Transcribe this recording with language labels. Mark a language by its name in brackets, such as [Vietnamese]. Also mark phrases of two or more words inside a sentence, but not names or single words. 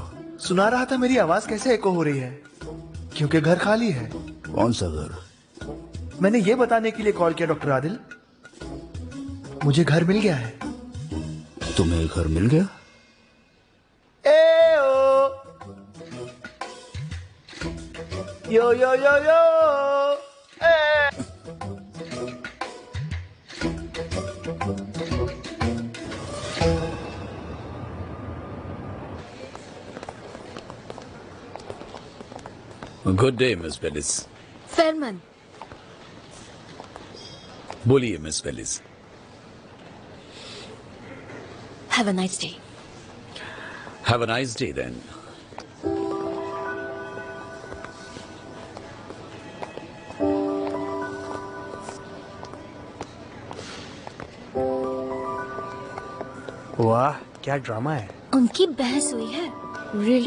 [Hindi] सुना रहा था मेरी आवाज कैसे एको हो रही है, क्योंकि घर खाली है। कौन सा घर? मैंने ये बताने के लिए कॉल किया डॉक्टर आदिल, मुझे घर मिल गया है। तुम्हें घर मिल गया? ए ओ यो यो यो यो ए। [English] Good day Miss Pelis. फेरमन, [Hindi] बोलिए मिस पेलिस। [English] Have a nice day. Have a nice day then. [Hindi] वाह क्या ड्रामा है। उनकी बहस हुई है। [English] रियली?